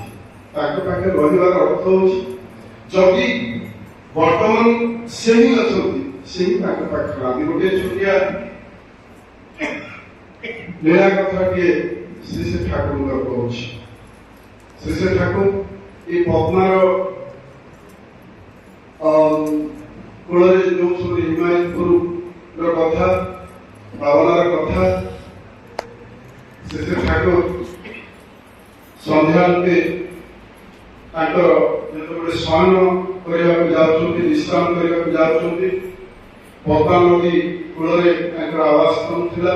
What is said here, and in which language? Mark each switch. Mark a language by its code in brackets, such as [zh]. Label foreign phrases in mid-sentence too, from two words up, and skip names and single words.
[or] ତାଙ୍କ ପାଖରେ ରହିବାର ଅର୍ଥ ହଉଛି ଯଦି ବର୍ତ୍ତମାନ ସେ ହିଁ ଅଛନ୍ତି, ସେ ହିଁ ତାଙ୍କ ପାଖରେ। ଆମେ ଗୋଟିଏ ଛୋଟିଆ ଲୀଳା କଥାଟିଏ ଶ୍ରୀ ଠାକୁରଙ୍କର କହୁଛି। ଶ୍ରୀ ଠାକୁର ଏଇ ପଦ୍ମାର কূଳରେ ଯେଉଁ ସବୁ ହିମାୟତପୁର କଥା, ବାବନାର କଥା, ଶ୍ରୀ ଠାକୁର ସନ୍ଧ୍ୟାରେ ତାଙ୍କର ଯେତେବେଳେ ଶୟନ କରିବାକୁ ଯାଉଛନ୍ତି, ବିଶ୍ରାମ କରିବାକୁ ଯାଉଛନ୍ତି, ପଦ୍ମା ନଦୀ କୂଳରେ ତାଙ୍କର ଆବାସସ୍ଥାନ ଥିଲା।